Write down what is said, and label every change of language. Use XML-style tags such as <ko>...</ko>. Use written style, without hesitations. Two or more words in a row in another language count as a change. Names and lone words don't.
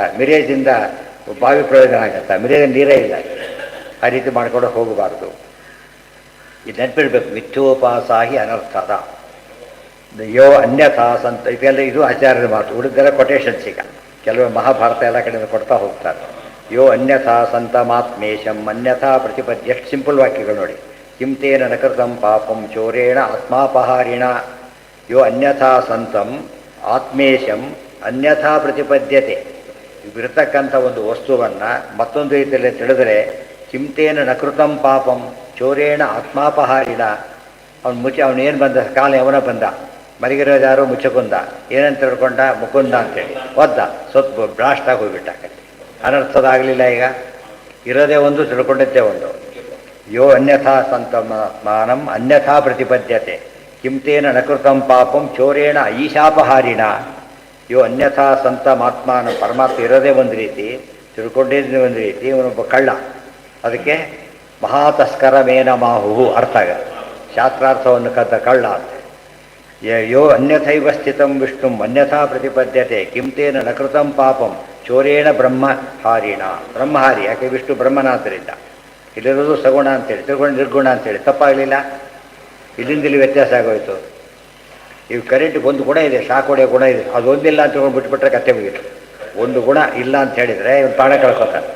<kn>ಮಿರೇಜಿಂದ ಬಾವಿ ಪ್ರಯೋಜನ ಆಗತ್ತಾ? ಮಿರೇಜ್ ನೀರೇ ಇಲ್ಲ. ಆ ರೀತಿ ಮಾಡ್ಕೊಂಡು ಹೋಗಬಾರ್ದು. ಇದು ನೆನಪಿಡ್ಬೇಕು,</kn> <sa>ಮಿಥ್ಯೋಪಾಸಾಹಿ ಅನರ್ಥದ. ಯೋ ಅನ್ಯಥಾ ಸಂತ,</sa> <kn>ಇದೆಲ್ಲ ಇದು ಆಚಾರ್ಯರ ಮಾತು. ಉಳಿದೆಲ್ಲ ಕೊಟೇಶನ್ಸ್. ಈಗ ಕೆಲವು ಮಹಾಭಾರತ ಎಲ್ಲ ಕಡೆಯಿಂದ ಕೊಡ್ತಾ ಹೋಗ್ತಾರೆ.</kn> <sa>ಯೋ ಅನ್ಯಥಾ ಸಂತಮಾತ್ಮೇಶಂ ಅನ್ಯಥಾ ಪ್ರತಿಪದ್ಯ.</sa> <kn>ಎಷ್ಟು ಸಿಂಪಲ್ ವಾಕ್ಯಗಳು ನೋಡಿ.</kn> <sa>ಕಿಂತೇನ ನಕೃತಂ ಪಾಪಂ ಚೋರೇಣ ಆತ್ಮಾಪಹಾರಿಣ. ಯೋ ಅನ್ಯಥಾ ಸಂತಂ ಆತ್ಮೇಶಂ ಅನ್ಯಥಾ ಪ್ರತಿಪದ್ಯತೆ.</sa> <kn>ಇರತಕ್ಕಂಥ ಒಂದು ವಸ್ತುವನ್ನು ಮತ್ತೊಂದು ರೀತಿಯಲ್ಲಿ ತಿಳಿದರೆ,</kn> <sa>ಕಿಂತೇನ ನಕೃತಂ ಪಾಪಂ ಚೋರೇಣ ಆತ್ಮಾಪಹಾರಿಣ.</sa> <kn>ಅವನೇನು ಬಂದ ಕಾಲ ಅವನ ಬಂದ, ಮರಿಗಿರೋದು ಯಾರೋ ಮುಚ್ಚಕೊಂದ, ಏನಂತ ತಿಳ್ಕೊಂಡ? ಮುಕುಂದ ಅಂತೇಳಿ ಒದ್ದ, ಸ್ವಲ್ಪ ಬ್ಲಾಸ್ಟಾಗಿ ಹೋಗ್ಬಿಟ್ಟ. ಅನರ್ಥದಾಗಲಿಲ್ಲ. ಈಗ ಇರೋದೇ ಒಂದು, ತಿಳ್ಕೊಂಡಿದ್ದೇ ಒಂದು.</kn> <sa>ಯೋ ಅನ್ಯಥಾ ಸಂತಮಾನಂ ಅನ್ಯಥಾ ಪ್ರತಿಪದ್ಯತೆ. ಕಿಂತೇನ ನಕೃತಂ ಪಾಪಂ ಚೋರೇಣ ಈಶಾಪಹಾರಿಣ. ಯೋ ಅನ್ಯಥಾ ಸಂತಮಾತ್ಮಾನ,</sa> <kn>ಪರಮಾತ್ಮ ಇರೋದೇ ಒಂದು ರೀತಿ, ತಿಳ್ಕೊಂಡಿದ್ದೇ ಒಂದು ರೀತಿ, ಇವನೊಬ್ಬ ಕಳ್ಳ. ಅದಕ್ಕೆ</kn> <sa>ಮಹಾತಸ್ಕರ ಮೇನ ಮಾಹುಹು</sa> <kn>ಅರ್ಥ ಆಗುತ್ತೆ. ಶಾಸ್ತ್ರಾರ್ಥವನ್ನು ಕದ್ದ ಕಳ್ಳ ಅಂತ.</kn> <sa>ಯೋ ಅನ್ಯಥೈವ ಸ್ಥಿತಂ ವಿಷ್ಣುಂ ಅನ್ಯಥಾ ಪ್ರತಿಪದ್ಯತೆ. ಕಿಂತೇನ ನಕೃತಂ ಪಾಪಂ ಚೋರೇಣ ಬ್ರಹ್ಮಹಾರಿಣ.</sa> <kn>ಬ್ರಹ್ಮಹಾರಿ ಯಾಕೆ? ವಿಷ್ಣು ಬ್ರಹ್ಮನಾದ್ದರಿಂದ. ಇಲ್ಲಿರೋದು ಸಗುಣ ಅಂತೇಳಿ ತಿಳ್ಕೊಂಡು ನಿರ್ಗುಣ ಅಂತೇಳಿ ತಪ್ಪಾಗಲಿಲ್ಲ. ಇಲ್ಲಿಂದ ಇಲ್ಲಿ ವ್ಯತ್ಯಾಸ ಆಗೋಯ್ತು. ಇವು ಕರೆಂಟಿಗೆ ಒಂದು ಗುಣ ಇದೆ, ಶಾಕ್ ಹೊಡೆಯೋ ಗುಣ ಇದೆ. ಅದು ಒಂದಿಲ್ಲ ಅಂತ ತಿಳ್ಕೊಂಡು ಬಿಟ್ಬಿಟ್ರೆ ಕತ್ತೆ ಮುಗಿತು. ಒಂದು ಗುಣ ಇಲ್ಲ ಅಂತ ಹೇಳಿದರೆ ಇವನು ಪ್ರಾಣ ಕಳ್ಕೊತಾನೆ.</kn>